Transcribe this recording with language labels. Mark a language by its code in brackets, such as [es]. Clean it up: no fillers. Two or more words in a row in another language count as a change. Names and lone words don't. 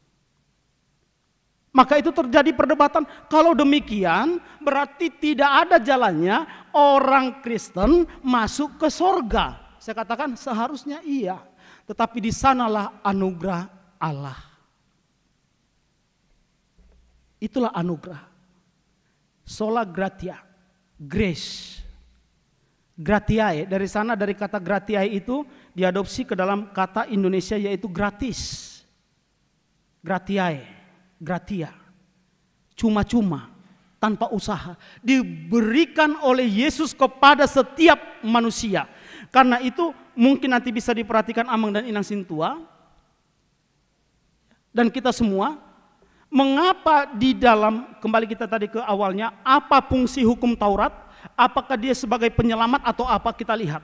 [id] Maka itu terjadi perdebatan. Kalau demikian berarti tidak ada jalannya orang Kristen masuk ke sorga. Saya katakan seharusnya iya. Tetapi di sanalah anugerah Allah. Itulah anugerah. [la] Sola gratia. Grace. [id] Gratiae. Dari sana dari kata gratiae itu diadopsi ke dalam kata Indonesia yaitu gratis. Gratiae. Gratia, cuma-cuma, tanpa usaha, diberikan oleh Yesus kepada setiap manusia. Karena itu mungkin nanti bisa diperhatikan Amang dan Inang Sintua dan kita semua, mengapa di dalam, kembali kita tadi ke awalnya, apa fungsi hukum Taurat, apakah dia sebagai penyelamat atau apa, kita lihat.